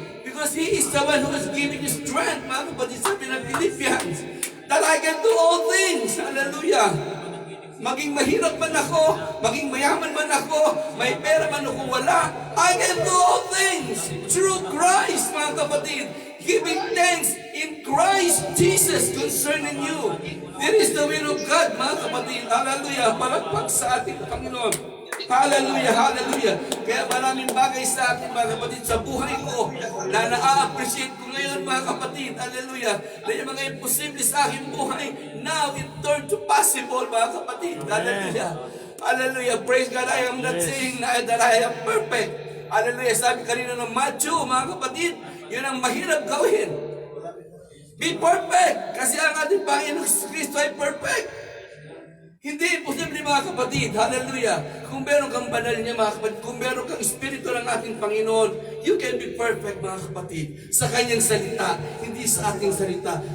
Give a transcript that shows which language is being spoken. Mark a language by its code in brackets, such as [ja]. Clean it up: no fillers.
[en] Because He is the one who is giving you strength, [tl] mga kapatid, sabi ng Philippians, [en] that I can do all things, hallelujah. [tl] Maging mahirap man ako, maging mayaman man ako, may pera man ako wala, [en] I can do all things through Christ, [tl] mga kapatid. [en] Giving thanks in Christ Jesus concerning you. This is the will of God, [tl] mga kapatid. [en] Hallelujah. [tl] Palagpag sa ating Panginoon. Hallelujah, hallelujah. Kaya maraming bagay sa akin, mga kapatid, sa buhay ko na na-appreciate ko ngayon, mga kapatid. Hallelujah. Na yung mga imposible sa aking buhay, [en] now it turned to possible, [tl] mga kapatid. [en] Hallelujah. Hallelujah. Praise God. I am not saying that I am perfect. Hallelujah. [tl] Sabi kanina ng Matthew, mga kapatid, yun ang mahirap gawin. [en] Be perfect. [tl] Kasi ang ating Panginoon Kristo ay perfect. Hindi posible, mga kapatid. Hallelujah. Kung meron kang banal niya, mga kapatid, kung meron kang Espiritu ng ating Panginoon, [en] you can be perfect, [tl] mga kapatid, sa kanyang salita, hindi sa ating salita.